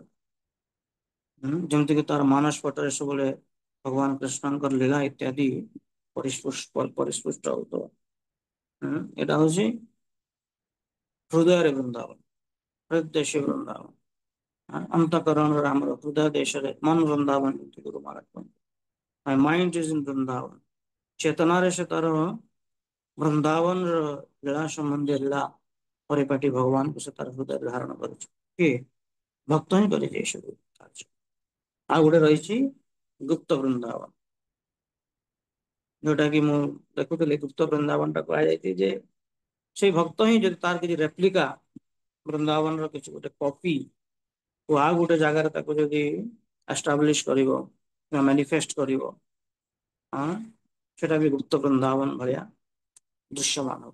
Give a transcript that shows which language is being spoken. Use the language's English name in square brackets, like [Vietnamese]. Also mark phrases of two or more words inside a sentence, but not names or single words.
[Odia] ଯେମିତିକି ତାର ମାନସ ପଟରେ ସବୁବେଳେ ଭଗବାନ କୃଷ୍ଣଙ୍କର ଲୀଳା ଇତ୍ୟାଦି ପରିସ୍ପୃଷ୍ଟ ହଉଥିବ। ଏଇଟା ହଉଛି ହୃଦୟରେ ବୃନ୍ଦାବନ, ହୃଦୟେଶୀ ବୃନ୍ଦାବନ। ଅନ୍ତକରଣରେ ଆମର ହୃଦୟ ଦେଶରେ ମନ ବୃନ୍ଦାବନ, ଗୁରୁ ମହାରାଜ କୁହନ୍ତି। [English] My mind is in ବୃନ୍ଦାବନ। [Odia] ଚେତନାରେ ସେ ତାର ବୃନ୍ଦାବନର ଲୀଳା ସମ୍ବନ୍ଧୀୟ ଲୀଳା ପରିପାଟି ଭଗବାନଙ୍କୁ ସେ ତାର ହୃଦୟରେ ଧାରଣ କରୁଛି। କିଏ? ଭକ୍ତ ହିଁ କରିଛି ଏ ସବୁ କାର୍ଯ୍ୟ। ଆଉ ଗୋଟେ ରହିଛି ଗୁପ୍ତ ବୃନ୍ଦାବନ। ଯୋଉଟା କି ମୁଁ ଦେଖୁଥିଲି, ଗୁପ୍ତ ବୃନ୍ଦାବନ ଟା କୁହାଯାଇଛି ଯେ ସେଇ ଭକ୍ତ ହିଁ ଯଦି ତାର କିଛି ରେପ୍ଲିକା ବୃନ୍ଦାବନର କିଛି ଗୋଟେ କପି ଆଉ ଗୋଟେ ଜାଗାରେ ତାକୁ ଯଦି ଆଷ୍ଟାବ୍ଲିଶ କରିବ, ମାନିଫେଷ୍ଟ କରିବ, ସେଟା ବି ଗୁପ୍ତ ବୃନ୍ଦାବନ ଭଳିଆ ଦୃଶ୍ୟମାନ।